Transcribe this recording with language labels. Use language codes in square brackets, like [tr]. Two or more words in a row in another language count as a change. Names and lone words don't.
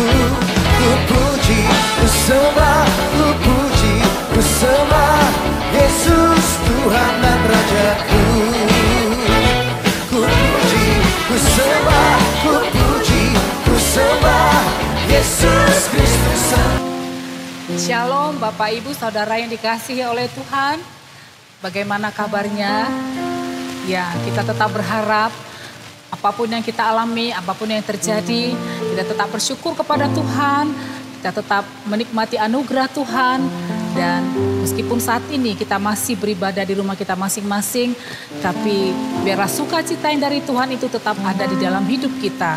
[id] Ku puji, ku sembah, ku puji, ku sembah Yesus Tuhan dan Rajaku. Ku puji, ku sembah, ku puji, ku sembah Yesus Kristus Sang. Shalom Bapak Ibu Saudara yang dikasihi oleh Tuhan. Bagaimana kabarnya? Ya, kita tetap berharap apapun yang kita alami, apapun yang terjadi, kita tetap bersyukur kepada Tuhan. Kita tetap menikmati anugerah Tuhan. Dan meskipun saat ini kita masih beribadah di rumah kita masing-masing, tapi biarlah sukacita yang dari Tuhan itu tetap ada di dalam hidup kita.